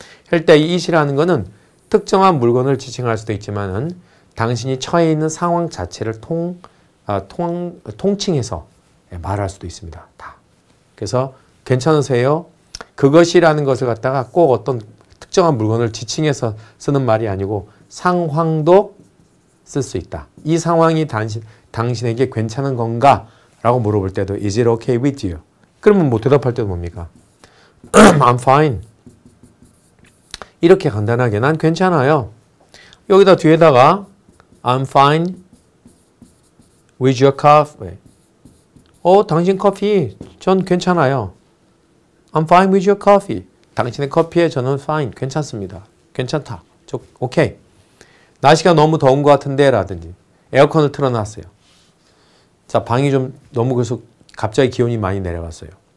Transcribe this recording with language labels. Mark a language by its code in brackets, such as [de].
[ko] 할 때 이 is이라는 거는 특정한 물건을 지칭할 수도 있지만은 당신이 처해 있는 상황 자체를 통칭해서 말할 수도 있습니다. 다. 그래서 괜찮으세요? 그것이라는 것을 갖다가 꼭 어떤 특정한 물건을 지칭해서 쓰는 말이 아니고 상황도 쓸 수 있다. 이 상황이 당신에게 괜찮은 건가? 라고 물어볼 때도 [en] Is it okay with you? [ko] 그러면 뭐 대답할 때도 뭡니까? [en] I'm fine. [ko] 이렇게 간단하게 난 괜찮아요. 여기다 뒤에다가 [en] I'm fine with your coffee. [ko] 당신 커피 전 괜찮아요. [en] I'm fine with your coffee. [ko] 당신의 커피에 저는 fine, 괜찮습니다. 괜찮다. 오케이. 날씨가 너무 더운 것 같은데 라든지 에어컨을 틀어놨어요. 자, 방이 좀 너무 그래서 갑자기 기온이 많이 내려갔어요.